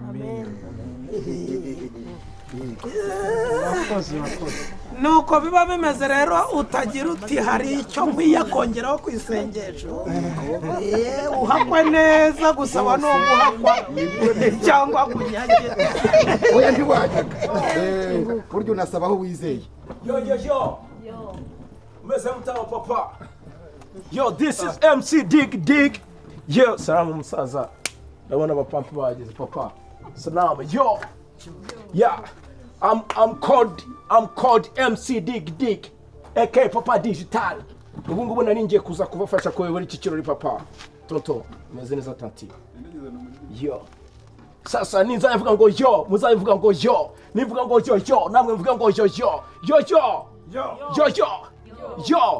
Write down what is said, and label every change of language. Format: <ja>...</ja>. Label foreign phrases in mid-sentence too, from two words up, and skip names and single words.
<rw>nuko biba bimeze rero utagira uti hari icyo nkwiye kongeraho ku isengesho uhakwe neza gusaba no guhakwa cyangwa kunyagira oya ntiwajyaga buryo unasabaho wizeye umeze mutama papa.</rw> <en>Yo, this is MC Dig.</en> <rw>Yo, salamu musaza. Ndabona abapampi bageze papa. Salamu.</rw> <en>Yo. Yeah. I'm called MC Dig. AK Papa Digital.</en> <rw>Ubu ngubu nari ngiye kuza kubafasha kuyobora iki kirori papa. Tonto, umeze neza tanti. Yo. Sasa nizavuga ngo yo, muzavuga ngo yo. Nivuga ngo yo, namwe mvuga ngo yo.</rw>